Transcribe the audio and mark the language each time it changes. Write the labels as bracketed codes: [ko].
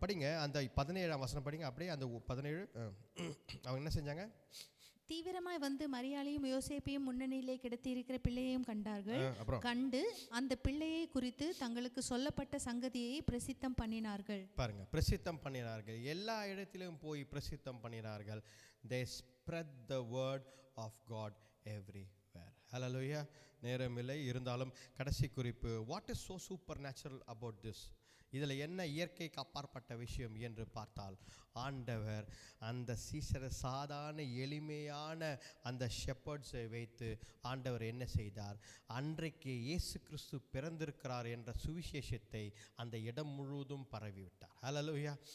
[ta] படிங்க அந்த 17ஆம் வசனம் படிங்க. அப்படியே அந்த 17 அவங்க என்ன செஞ்சாங்க? தீவிரமாய் வந்து மரியாளையும் யோசேப்பையும் முன்னணியிலே கிடத்தி இருக்கிற பிள்ளையையும் கண்டார்கள். கண்டு அந்த பிள்ளையை குறித்து தங்களுக்கு சொல்லப்பட்ட சங்கதியை பிரசித்தம் பண்ணினார்கள். பாருங்க, பிரசித்தம் பண்ணினார்கள். எல்லா இடத்திலும் போய் பிரசித்தம் பண்ணினார்கள். [en] they spread the word of God everywhere. Hallelujah. [ta] நேரமில்லை, இருந்தாலும் கடைசி குறிப்பு, [en] what is so supernatural about this? [ta] இதில் என்ன இயற்கைக்கு அப்பாற்பட்ட விஷயம் என்று பார்த்தால், ஆண்டவர் அந்த சீசரை சாதாரண எளிமையான அந்த ஷெப்பர்ட்ஸை வைத்து ஆண்டவர் என்ன செய்தார்? அன்றைக்கு இயேசு கிறிஸ்து பிறந்திருக்கிறார் என்ற சுவிசேஷத்தை அந்த இடம் முழுவதும் பரவிவிட்டார். ஹல்லேலூயா.